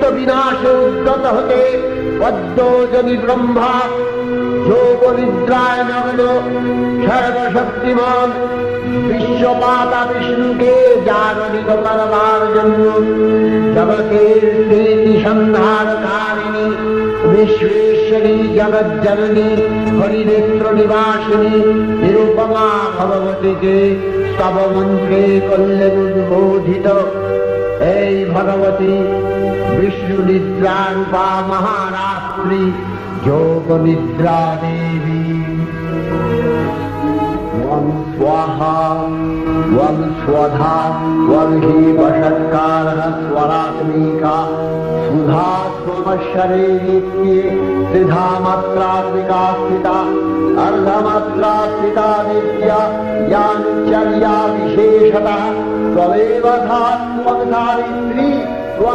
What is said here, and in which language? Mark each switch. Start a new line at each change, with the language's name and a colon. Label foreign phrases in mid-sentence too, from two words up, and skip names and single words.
Bangla: বিনাশে উদ্যত হতে পদ্মজনী ব্রহ্মা যোগ নিদ্রায় নগ্ন সর্বশক্তিমান বিশ্বপাতা বিষ্ণুকে জাগরিত করবার জন্য জগতের স্মৃতি সন্ধারকারিণী বিশ্বেশ্বরী জগজ্জননী হরিনেত্র নিবাসিনী নিরুপমা ভগবতীকে স্তব মন্ত্রে করলেন উদ্বোধিত। এই ভগবতী বিষ্ণু নিদ্রা রূপা মহারাত্রি যোগ নিদ্রা দেবী।
Sanskrit: ওম স্বাহা त्वं स्वधा त्वं हि वषट्कारः स्वरात्मिका सुधा त्वमक्षरे नित्ये त्रिधा मात्रात्मिका स्थिता अर्धमात्रा स्थिता नित्या यानुचर्या विशेषतः त्वमेव धा त्वं सावित्री त्वं